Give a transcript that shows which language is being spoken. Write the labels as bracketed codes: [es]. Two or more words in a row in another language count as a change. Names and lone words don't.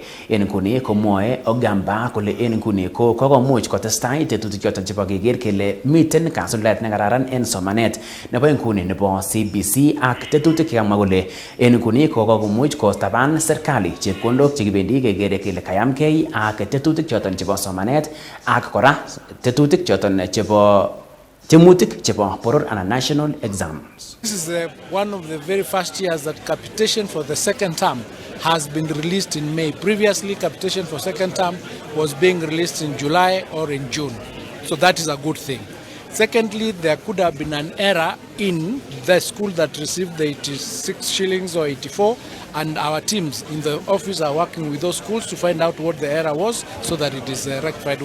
[kln] En nguni komwoe Ogamba kole en nguni ko kokomuch kotestai tetutik choton chebo keker kele miten kasuldaet nekararan en somanet nebo nguni nebo CBC ak tetutik chekamwa kole en nguni ko kokomuch kostaban serikali chepkondok chekibendi kekere kele kayamkei ak tetutik choton chebo somanet ak kora tetutik choton chebo tiemutik chebo boror [en] and national exams. This is one of the very first years that capitation for the second term has been released in May. Previously, capitation for second term was being released in July or in June. So that is a good thing. Secondly, there could have been an error in the school that received the 86 shillings or 84, and our teams in the office are working with those schools to find out what the error was so that it is rectified.